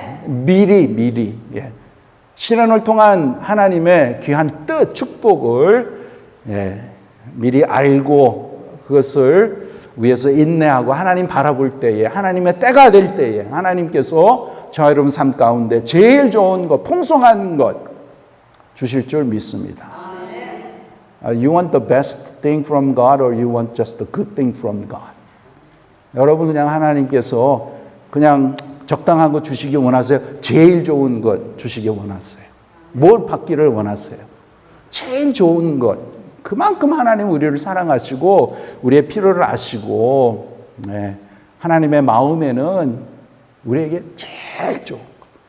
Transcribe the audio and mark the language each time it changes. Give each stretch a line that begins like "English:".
Korean: 미리 신원을 통한 하나님의 귀한 뜻, 축복을 미리 알고 그것을 위해서 인내하고 하나님 바라볼 때에, 하나님의 때가 될 때에 하나님께서 저와 여러분 삶 가운데 제일 좋은 것, 풍성한 것 주실 줄 믿습니다.
English: You want the best thing from God or you want just the good thing from God?
Korean: 여러분 그냥 하나님께서 그냥 적당한 것 주시기 원하세요? 제일 좋은 것 주시기 원하세요? 뭘 받기를 원하세요? 제일 좋은 것. 그만큼 하나님 우리를 사랑하시고 우리의 필요를 아시고 하나님의 마음에는 우리에게 제일 좋은 것.